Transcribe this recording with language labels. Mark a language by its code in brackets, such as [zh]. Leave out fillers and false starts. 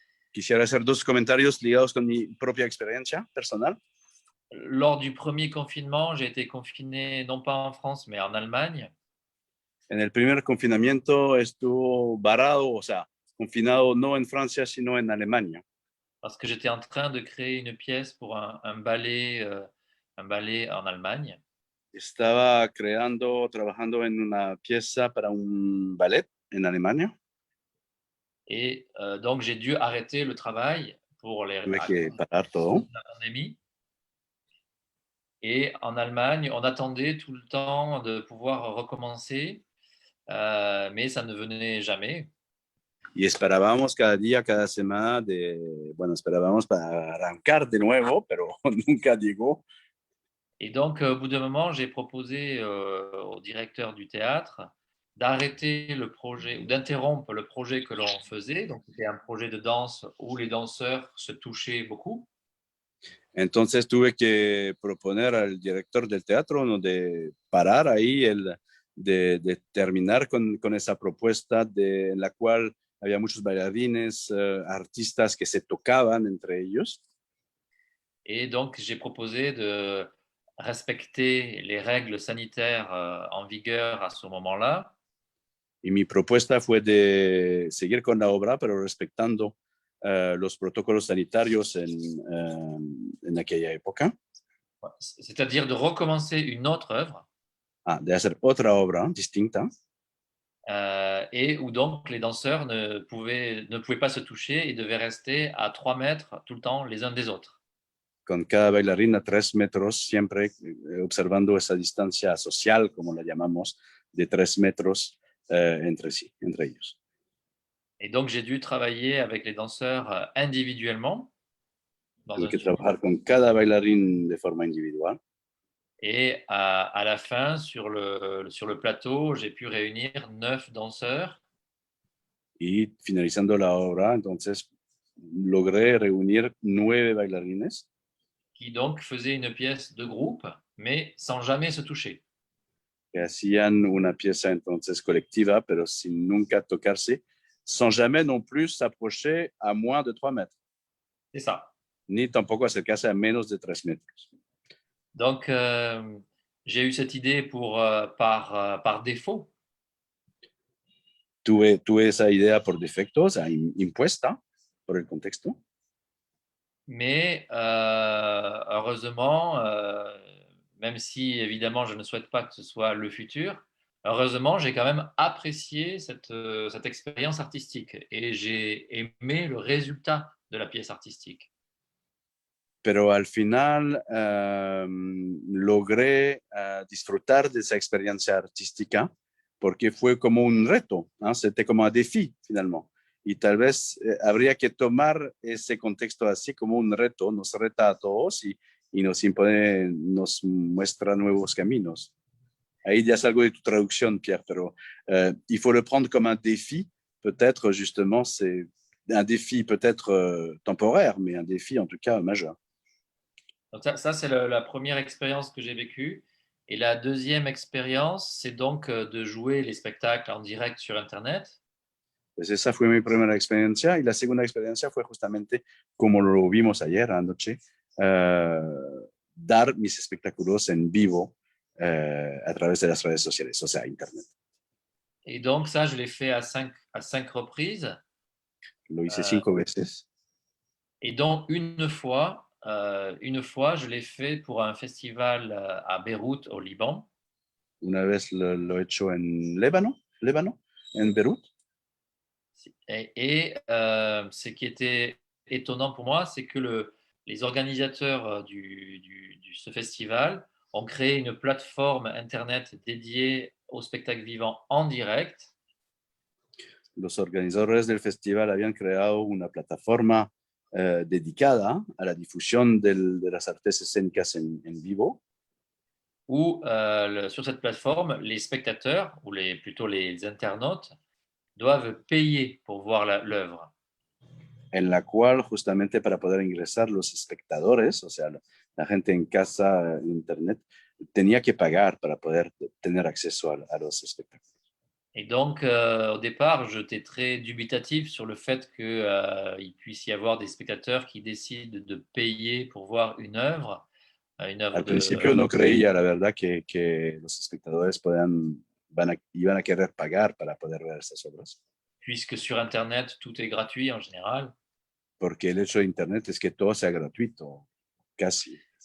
[es] Quisiera hacer dos comentarios ligados con mi propia experiencia personal. [fr] Lors du premier confinement, j'ai été confiné non pas en France, mais en Allemagne. [es] En el primer confinamiento estuvo varado, o sea, confinado no en Francia, sino en Alemania. [fr] Parce que j'étais en train de créer une pièce pour un ballet en Allemagne. [es] Estaba trabajando en una pieza para un ballet en Alemania. [fr] Et donc, j'ai dû arrêter le travail pour [es] Tuve que parar todo. [fr] la pandémie. Et en Allemagne, on attendait tout le temps de pouvoir recommencer, mais ça ne venait jamais. [es] Y esperábamos cada día, cada semana, esperábamos para arrancar de nuevo, pero nunca llegó. [fr] Et donc, au bout d'un moment, j'ai proposé au directeur du théâtre d'arrêter le projet ou d'interrompre le projet que l'on faisait. Donc, c'était un projet de danse où les danseurs se touchaient beaucoup. [es] Entonces tuve que proponer al director del teatro, ¿no?, de parar ahí, de terminar con esa propuesta en la cual había muchos bailarines, artistas que se tocaban entre ellos. [fr] Et donc, j'ai proposé de respecter les règles sanitaires en vigueur à ce moment-là. [es] Y mi propuesta fue de seguir con la obra, pero respetando los protocolos sanitarios en aquella época. [fr] C'est-à-dire de recommencer une autre œuvre. [es] De hacer otra obra distinta. [fr] et où donc les danseurs ne pouvaient pas se toucher et devaient rester à 3 mètres tout le temps les uns des autres. [es] Con cada bailarín a 3 metros, siempre observando esa distancia social, como la llamamos, de 3 metros entre sí, entre ellos. [fr] Et donc j'ai dû travailler avec les danseurs individuellement. [es] Tuve que trabajar con cada bailarín de forma individual. [fr] Et à la fin, sur le plateau, j'ai pu réunir 9 danseurs. [es] Y finalizando la obra, entonces logré reunir 9 bailarines. [fr] Qui donc faisaient une pièce de groupe, mais sans jamais se toucher. [es] Que hacían una pieza entonces colectiva, pero sin nunca tocarse, [fr] sans jamais non plus s'approcher à moins de 3 mètres. C'est ça. [es] Ni tampoco acercarse a menos de 3 metros. [fr] Donc, j'ai eu cette idée par défaut. [es] Tuve esa idea por defecto, o sea, impuesta por el contexto. [fr] Mais heureusement, même si évidemment je ne souhaite pas que ce soit le futur, heureusement j'ai quand même apprécié cette expérience artistique et j'ai aimé le résultat de la pièce artistique. [es] Pero al final logré disfrutar de esa experiencia artística porque fue como un reto, ¿no? [fr] C'était [es] como un [fr] défi finalement. [es] Y tal vez habría que tomar ese contexto así como un reto, nos reta a todos y nos impone, nos muestra nuevos caminos. Ahí ya es algo de tu traducción, Pierre, pero [fr] il faut le prendre comme un défi. Peut-être justement, c'est un défi peut-être temporaire, mais un défi en tout cas majeur. Donc ça c'est la première expérience que j'ai vécue. Et la deuxième expérience, c'est donc de jouer les spectacles en direct sur Internet. [es] Pues esa fue mi primera experiencia y la segunda experiencia fue justamente como lo vimos ayer anoche, dar mis espectáculos en vivo a través de las redes sociales, o sea, Internet. [fr] Et donc ça, je l'ai fait à cinq reprises. [es] Lo hice 5 veces. [fr] Et donc une fois, je l'ai fait pour un festival à Beyrouth, au Liban. [es] Una vez lo he hecho en Líbano, en Beirut. [fr] Et ce qui était étonnant pour moi, c'est que les organisateurs de ce festival ont créé une plateforme Internet dédiée au spectacle vivant en direct. [es] Los organizadores del festival habían creado una plataforma dedicada a la difusión de las artes escénicas en vivo. [fr] Où sur cette plateforme, les spectateurs, ou plutôt les internautes, doivent payer pour voir l'œuvre. [es] En la cual justamente para poder ingresar los espectadores, o sea, la gente en casa, en internet, tenía que pagar para poder tener acceso a los espectáculos. [fr] Et donc, au départ, j'étais très dubitatif sur le fait qu'il puisse y avoir des spectateurs qui décident de payer pour voir une œuvre. [es] Al principio no creía, la verdad, que los espectadores iban a querer pagar para poder ver estas obras. [fr] Puisque sur Internet, tout est gratuit en général. [es] Porque el hecho de Internet es que todo sea gratuito, casi.